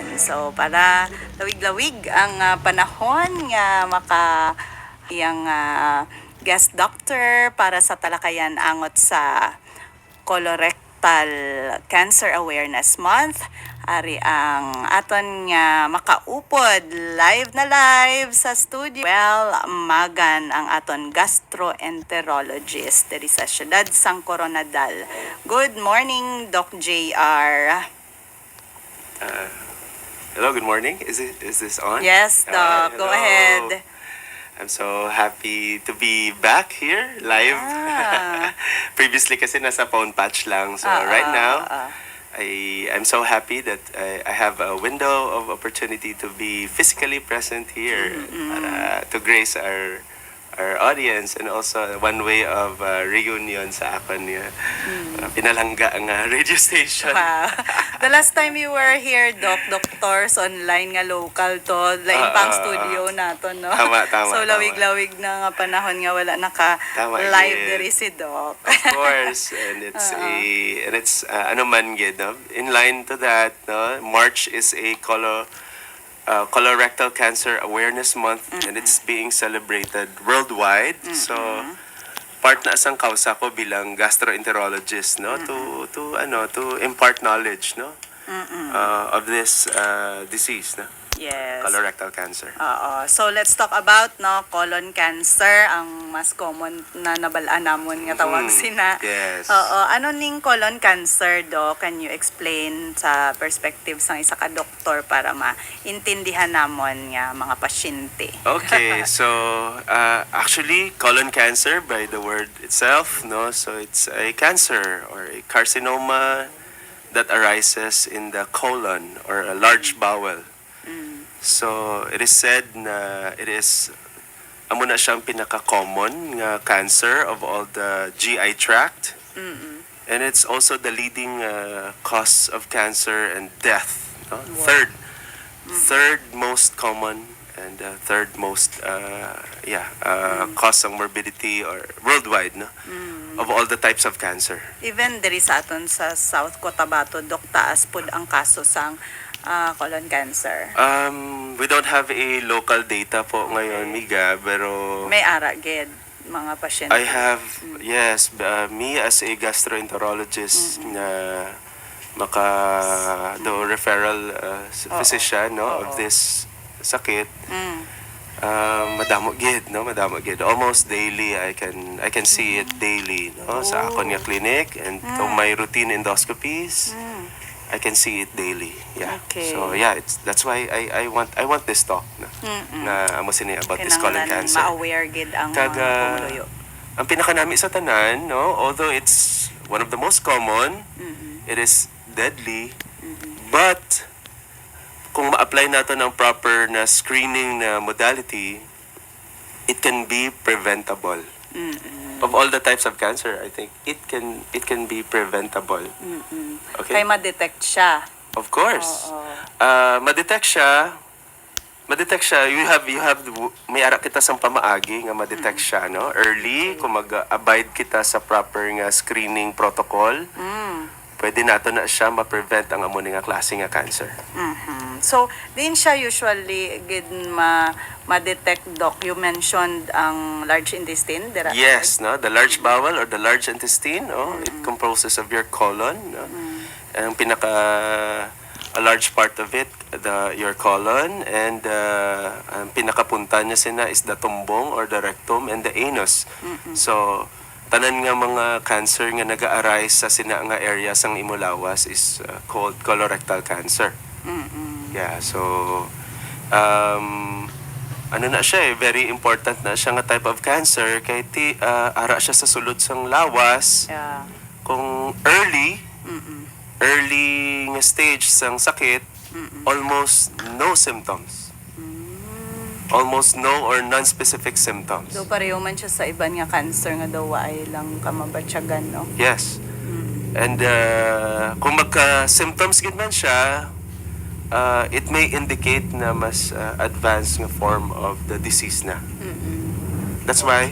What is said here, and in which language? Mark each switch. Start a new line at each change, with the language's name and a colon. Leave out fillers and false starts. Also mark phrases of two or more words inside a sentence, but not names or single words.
Hiligaynon: So para lawig-lawig ang panahon nga maka iyang guest doctor para sa talakayan angot sa
English: Colorectal Cancer Awareness Month.
Hiligaynon: Ari ang aton nga makaupod live sa studio. Reuel Magan ang aton gastroenterologist diri sa siyudad sang Koronadal.
English: Good morning, Doc JR. Hello, good morning. Is this on? Yes, Doc. Go Hello. ahead. I'm so happy to be back here live.
Filipino: Previously kasi nasa phone patch lang.
English: So right now, I'm so happy that I have a window of opportunity to be physically present here to grace our audience, and also one way of reunion
Hiligaynon: sa akon pinalangga ang
English: radio station. Wow. The last time you were here, doctors online
Hiligaynon: nga local to, lain pang studio nato,
English: no?
Hiligaynon: Tama. So lawig-lawig na nga panahon nga wala naka-live diri si Doc.
English: Of course, and it's
Hiligaynon: ano man gid,
English: no? In line to that, no? March is a Colorectal Cancer Awareness Month, and it's being celebrated worldwide.
Hiligaynon: So part na sang kausa ko bilang gastroenterologist, no,
English: to impart knowledge, no, of this disease, no. Yes. Colorectal cancer. So let's talk about colon cancer,
Hiligaynon: ang mas common na nabalaan namon nga tawag sina.
English: Yes.
Hiligaynon: Ano ning colon cancer, Doc?
English: Can you explain
Hiligaynon: sa perspective sang isa ka doktor para maintindihan namon nga mga pasyente?
English: Okay, so actually colon cancer by the word itself, no, so it's a cancer or a carcinoma that arises in the colon or a large bowel. So it is said na it is
Hiligaynon: amo na siyang pinaka-common nga
English: cancer of all the GI tract. And it's also the leading cause of cancer and death, no? Wow. Third most common and third most cause of morbidity or worldwide, no, of all the types of cancer.
Hiligaynon: Even diri sa aton sa South Cotabato, Doc, taas pud ang kaso sang colon cancer.
English: We don't have a local data
Filipino: po ngayon,
English: Miga, pero
Hiligaynon: May ara gid mga pasyente.
English: I have, yes, me as a gastroenterologist na do referral physician, no, of this sakit.
Hiligaynon: Madamo gid.
English: Almost daily I can see it daily,
Hiligaynon: no, sa akon nga clinic,
English: and to my routine endoscopies. I can see it daily. Yeah. Okay. So yeah, that's why I want this talk
Hiligaynon: na amo sini
English: about this colon cancer.
Hiligaynon: Ma-aware gid ang mga pumuluyo. Ang pinakanami sa tanan, no,
English: although it's one of the most common, it is deadly, but
Hiligaynon: kung ma-apply nato ng proper na screening na modality,
English: it can be preventable. Of all the types of cancer, I think it can be preventable. Okay?
Hiligaynon: Kay ma-detect siya.
English: Of course.
Hiligaynon: Ma-detect siya,
English: you have
Hiligaynon: may ara kita sang pamaagi nga ma-detect siya, no? Early, kung mag-abide kita sa proper nga
English: screening protocol,
Hiligaynon: pwede nato na siya ma-prevent ang amo nga klase nga cancer. So, din siya usually gid ma-detect, Doc.
English: You mentioned ang large intestine, dira? Yes, no, the large bowel or the large intestine, it composes of your colon, no? Ang a large part of it, your colon, and
Hiligaynon: ang pinakapunta niya sina
English: is the tumbong or the rectum and the anus.
Hiligaynon: So tanan nga mga cancer nga naga-arise sa sina nga areas ang imulawas
English: is called colorectal cancer.
Hiligaynon: Yeah, so ano na siya, very important na siya nga
English: type of cancer
Hiligaynon: kay ara siya sa sulod sang lawas.
English: Yeah.
Hiligaynon: Kung early nga stage sang sakit,
English: almost no symptoms. Almost no or non-specific symptoms.
Hiligaynon: Do pareho man siya sa iban nga cancer nga daw ay lang kamabatsyagan, no?
English: Yes. And
Hiligaynon: kung magka-symptoms gid man siya,
English: it may indicate na mas advanced nga form of the disease na. That's why